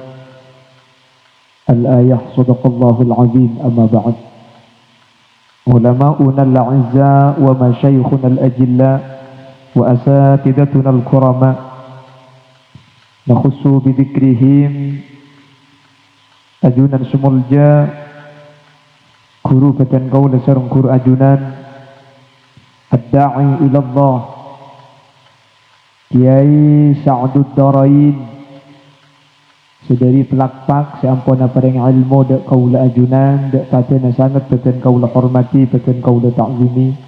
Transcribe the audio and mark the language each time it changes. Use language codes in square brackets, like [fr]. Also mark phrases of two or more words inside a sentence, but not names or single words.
[ar] الآية. صدق الله العظيم. أما بعد علماؤنا الأعزاء ومشايخنا الأجلاء وأساتذتنا الكرماء نخص بذكرهم [mad] ajunan semulja guru batan kaula sareng guru ajunan [ar] الداعي إلى الله [mad] Kiai Sa'dud Darain sedari pelakpak seampuna paring ilmu dak kaula ajunan dak patena sangat batan kaula hormati batan kaula ta'zimi